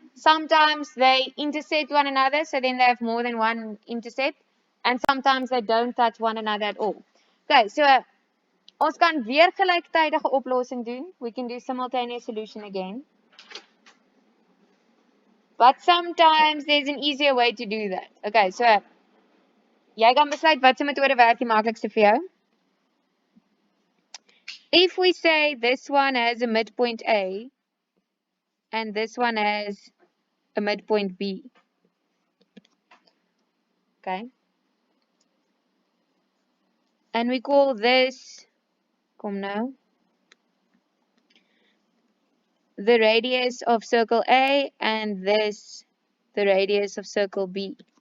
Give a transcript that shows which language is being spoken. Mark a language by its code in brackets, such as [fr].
[en] Sometimes they intersect one another, so then they have more than one intercept, and sometimes they don't touch one another at all. [af] Okay, so ons kan weer gelyktydige oplossing doen. [en] We can do simultaneous solution again. But sometimes there's an easier way to do that. [af] Okay, so jy kan besluit watse metode werk die maklikste vir jou. [en] If we say this one has a midpoint A and this one has a midpoint B, okay, and we call this, come now, the radius of circle A and this the radius of circle B.